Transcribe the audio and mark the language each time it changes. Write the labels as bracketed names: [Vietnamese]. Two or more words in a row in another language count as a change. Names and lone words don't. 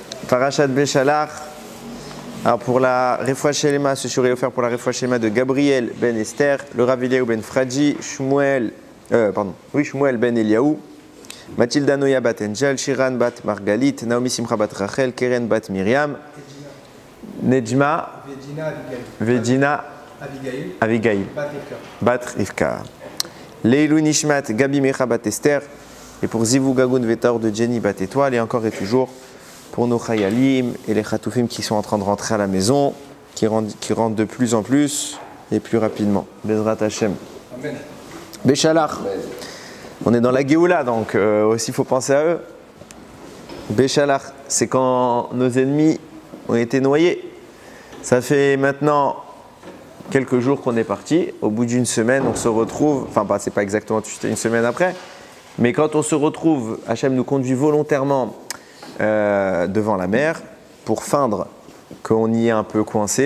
[Hebrew] פרשת בשלח. [French] Alors pour la [Hebrew] רפואה שלמה, [French] ce shiur est offert pour la [Hebrew] רפואה שלמה [French] de Gabriel ben Esther, le Rav Eliaou ben Fradji, Shmuel ben Eliaou, Mathilda Noya bat Angel, Shiran bat Margalit, Naomi Simcha bat Rachel, Keren bat Miriam, Nejma, Vegina Abigail bat Rivka. [Hebrew] לעילוי נשמת, [French] Gabi Mecha bat Esther, et pour [Hebrew] זיווג הגון וטוב [French] de Jenny bat Étoile, et encore et toujours pour nos Chayalim et les Chatoufim qui sont en train de rentrer à la maison, qui rentrent de plus en plus et plus rapidement. [Hebrew] בעזרת השם. Amen. [French] Beshalach. On est dans la Géoula, donc aussi il faut penser à eux. Beshalach, c'est quand nos ennemis ont été noyés. Ça fait maintenant quelques jours qu'on est parti. Au bout d'une semaine, on se retrouve, enfin c'est pas exactement une semaine après, mais quand on se retrouve, Hachem nous conduit volontairement devant la mer pour feindre qu'on y est un peu coincé.